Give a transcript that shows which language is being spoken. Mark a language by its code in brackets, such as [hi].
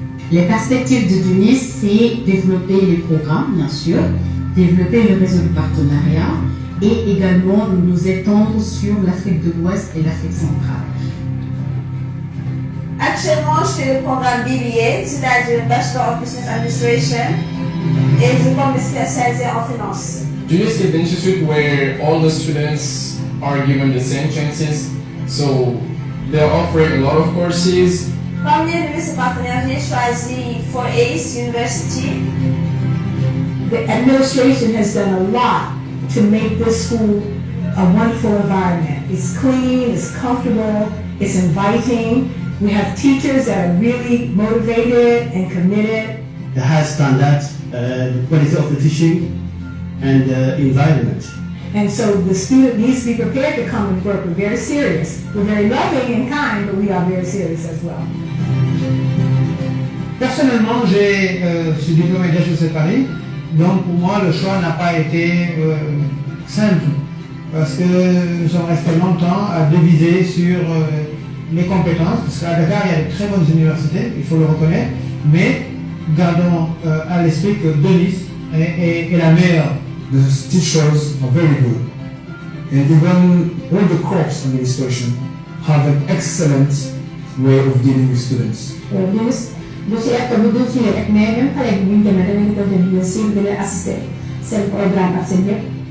[fr] Les perspectives de DUNIS, c'est développer les programmes, bien sûr, développer le réseau de partenariat et également nous étendre sur l'Afrique de l'Ouest et l'Afrique centrale. Actuellement, je fais le programme BBA, c'est-à-dire Bachelor of Business Administration, et je compte me spécialiser en finance. [en] DUNIS is the institute where all the students are given the same chances, so they're offering a lot of courses. [fr] Parmi les partenaires, j'ai choisi 4A's University. [en] The administration has done a lot to make this school a wonderful environment. It's clean, it's comfortable, it's inviting. We have teachers that are really motivated and committed. The high standards, the quality of the teaching, and the environment. And so the student needs to be prepared to come and work. We're very serious. We're very loving and kind, but we are very serious as well. [fr] Personnellement, je suis diplômé d'HEC Paris, donc pour moi le choix n'a pas été simple parce que nous sommes restés longtemps à diviser sur les compétences, parce qu'à Dakar il y a de très bonnes universités, il faut le reconnaître, mais gardons à l'esprit que DUNIS est la meilleure. [en] The teachers are very good, and even all the corps administration have an excellent way of dealing with students. [wo] Dossier ak lu dul fii rek [fr] mais même [wo] xale bi bu ñu demee da ngeen ko dem [fr] bien sûr [wo] di leen assister seen programme ak seen yëpp.